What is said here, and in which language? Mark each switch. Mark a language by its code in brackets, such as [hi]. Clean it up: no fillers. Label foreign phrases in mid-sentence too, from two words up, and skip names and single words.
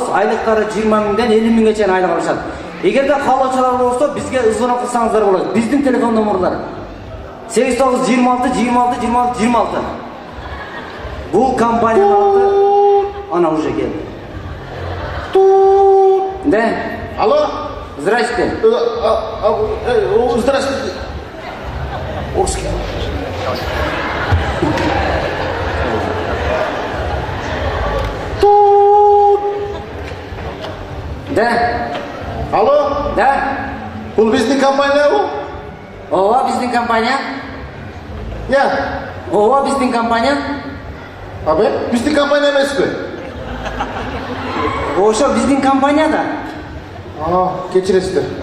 [ky] Айлыктары 20 миңден 50 миңге чейин айлык алышат. Эгерде каалоочулар болсо бизге звонок кылсаңыздар болот. Биздин телефон номерлары 8926-26-26-26. Бул компаниянын аты ана уже келди. [ru] Да? Алло? Здрасте. Здравствуйте. Да? Алло? Да? [ky] Бул биздин компания бу? Ооба, биздин компания. [ru] Я. [ky] Ооба, биздин компания. Абе, биздин компания эмеспи? Ошо биздин компания да. Кечиресиздер.